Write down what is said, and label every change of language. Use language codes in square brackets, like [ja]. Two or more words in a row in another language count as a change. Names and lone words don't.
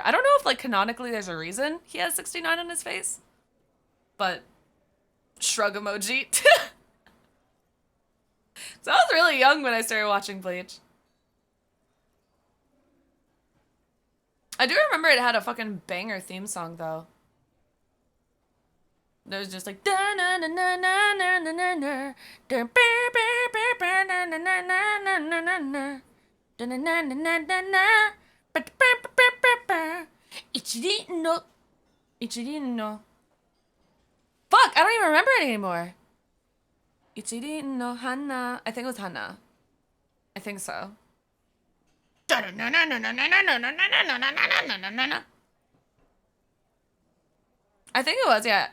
[en] I don't know if like canonically there's a reason he has 69 on his face, but shrug emoji. So I was really young when I started watching Bleach. I do remember it had a fucking banger theme song though. There was just like da na na na na na na na na da ba ba ba ba na na na na na na na da na na na na na na ba ba ba ba ba [ja] ichiri no ichiri no. [en] Fuck, I don't even remember it anymore. [ja] Ichiri no hana. [en] I think it was Hana. I think so. I think it was, yeah.